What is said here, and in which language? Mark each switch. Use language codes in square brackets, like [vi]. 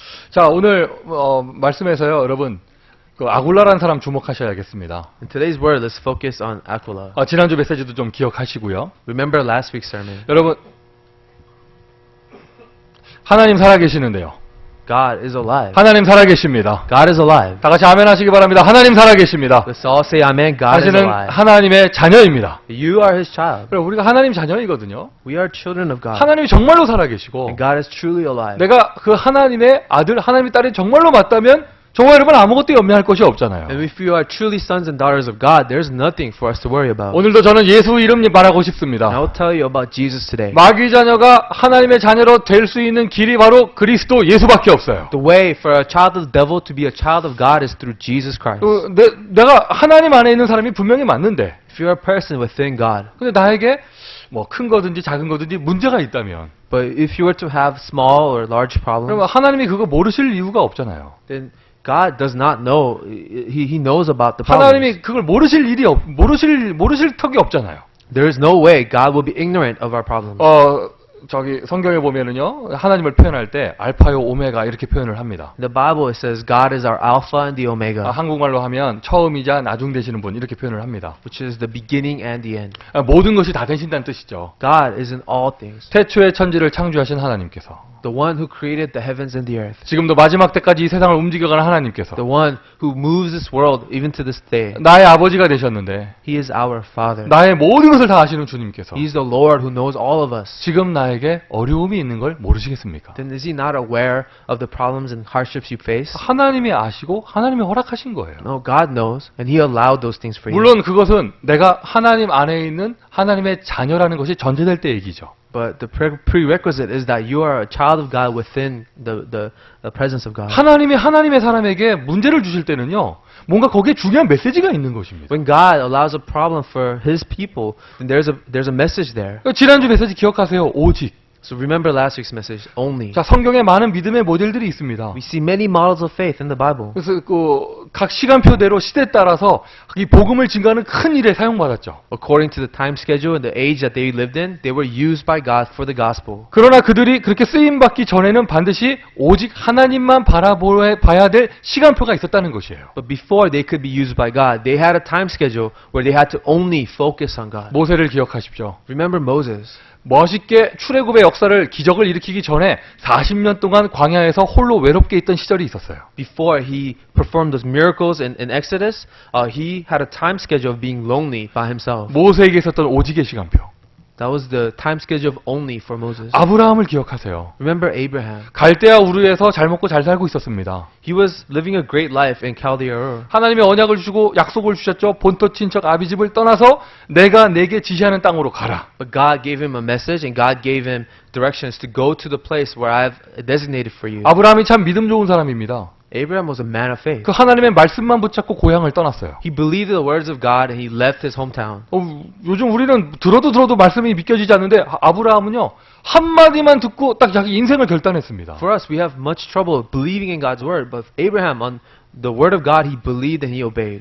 [ko] 자, 오늘 말씀에서요, 여러분, 그 아굴라라는 사람 주목하셔야겠습니다. [en] In today's word, let's focus on Aquila. [ko] 지난주 메시지도 좀 기억하시고요. [en] Remember last week's sermon. [ko] 여러분, 하나님 살아계시는데요. [en] God is alive. [ko] 하나님 살아계십니다. [en] God is alive. [ko] 다 같이 아멘 하시기 바랍니다. 하나님 살아계십니다. [en] Let's all say amen. God is [ko] 당신은 [en] alive. [ko] 하나님의 자녀입니다. [en] You are his child. [ko] 그럼 우리가 하나님 자녀이거든요. [en] We are children of God. [ko] 하나님이 정말로 살아계시고 [en] And God is truly alive. [ko] 내가 그 하나님의 아들, 하나님의 딸이 정말로 맞다면 정말 여러분 아무것도 염려할 것이 없잖아요. [en] And if you are truly sons and daughters of God, there's nothing for us to worry about. [ko] 오늘도 저는 예수 이름 말하고 싶습니다. [en] will tell you about Jesus today. [ko] 마귀 자녀가 하나님의 자녀로 될 수 있는 길이 바로 그리스도 예수밖에 없어요. [en] The way for a child of the devil to be a child of God is through Jesus Christ. [ko] 내가 하나님 안에 있는 사람이 분명히 맞는데 [en] If you're a person within God, [ko] 근데 나에게 뭐 큰 거든지 작은 거든지 문제가 있다면 [en] but if you were to have small or large [ko] 그러면 [en] problems, [ko] 하나님이 그거 모르실 이유가 없잖아요. [en] then God does not know. He knows about the problems. [ko] 하나님이 그걸 모르실 모르실 턱이 없잖아요. [en] There is no way God will be ignorant of our problems. [ko] 저기 성경에 보면은요, 하나님을 표현할 때 알파요 오메가 이렇게 표현을 합니다. [en] In the Bible it says God is our Alpha and the Omega, [ko] 한국말로 하면 처음이자 나중 되시는 분 이렇게 표현을 합니다. [en] which is the beginning and the end. [ko] 모든 것이 다 되신다는 뜻이죠. [en] God is in all things, [ko] 태초의 천지를 창조하신 하나님께서, [en] the one who created the heavens and the earth, [ko] 지금도 마지막 때까지 이 세상을 움직여가는 하나님께서 [en] the one who moves this world even to this day. [ko] 나의 아버지가 되셨는데 [en] He is our Father. [ko] 나의 모든 것을 다 아시는 주님께서 [en] He's the Lord who knows all of us. [ko] 지금 나에게 어려움이 있는 걸 모르시겠습니까? [en] Then is He not aware of the problems and hardships you face? [ko] 하나님이 아시고 하나님이 허락하신 거예요. [en] No, God knows, and He allowed those things for you. [ko] 물론 그것은 내가 하나님 안에 있는 하나님의 자녀라는 것이 전제될 때 얘기죠. [en] But the prerequisite is that you are a child of God within the presence of God. [ko] 하나님의 사람에게 문제를 주실 때는요, 뭔가 거기에 중요한 메시지가 있는 것입니다. [en] When God allows a problem for His people, then there's a message there. [ko] 지난주 메시지 기억하세요. 오직. [en] So remember last week's message, only. [ko] 자, 성경에 많은 믿음의 모델들이 있습니다. [en] We see many models of faith in the Bible. [ko] 그래서 각 시간표대로 시대에 따라서 이 복음을 증가하는 큰 일에 사용받았죠. [en] According to the time schedule and the age that they lived in, they were used by God for the gospel. [ko] 그러나 그들이 그렇게 쓰임받기 전에는 반드시 오직 하나님만 바라봐야 될 시간표가 있었다는 것이에요. [en] But before they could be used by God, they had a time schedule where they had to only focus on God. [ko] 모세를 기억하십시오. [en] Remember Moses. [ko] 멋있게 출애굽의 역사를 기적을 일으키기 전에 40년 동안 광야에서 홀로 외롭게 있던 시절이 있었어요. [en] Before he performed those miracles in Exodus, he had a time schedule of being lonely by himself. [ko] 모세에게 있었던 오직의 시간표. [en] That was the time schedule of only for Moses. [ko] 아브라함을 기억하세요. [en] Remember Abraham. [ko] 갈대아 우르에서 잘 먹고 잘 살고 있었습니다. [en] He was living a great life in Chaldea Ur. [ko] 하나님의 언약을 주고 약속을 주셨죠. 본토 친척 아비집을 떠나서 내가 내게 지시하는 땅으로 가라. [en] But God gave him a message and God gave him directions to go to the place where I've designated for you. [ko] 아브라함이 참 믿음 좋은 사람입니다. [en] Abraham was a man of faith. [ko] 그 하나님의 말씀만 붙잡고 고향을 떠났어요. [en] He believed the words of God and he left his hometown. [ko] 요즘 우리는 들어도 말씀이 믿겨지지 않는데 아브라함은요, 한마디만 듣고 딱 자기 인생을 결단했습니다. [en] For us, we have much trouble believing in God's word, but Abraham, on the word of God, he believed and he obeyed.